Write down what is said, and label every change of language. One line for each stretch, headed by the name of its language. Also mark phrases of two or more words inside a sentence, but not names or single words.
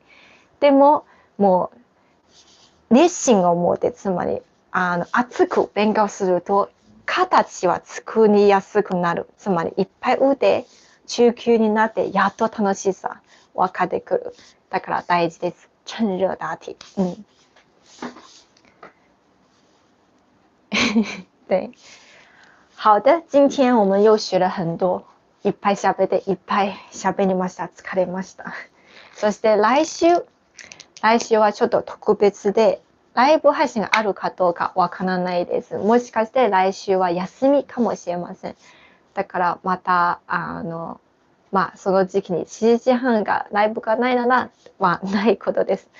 Japanese: でももう熱心を持って、つまり熱く勉強すると形は作りやすくなる。つまりいっぱい打って中級になってやっと楽しさ分かってくる。だから大事です。
Chinese: 趁热打铁。对。好的，今天我们又学了很多。
Japanese: いっぱい喋っていっぱい喋りました。疲れました。そして来週はちょっと特別で、ライブ配信があるかどうかわからないです。もしかして来週は休みかもしれません。だからまたその時期に7時半がライブがないならないことです。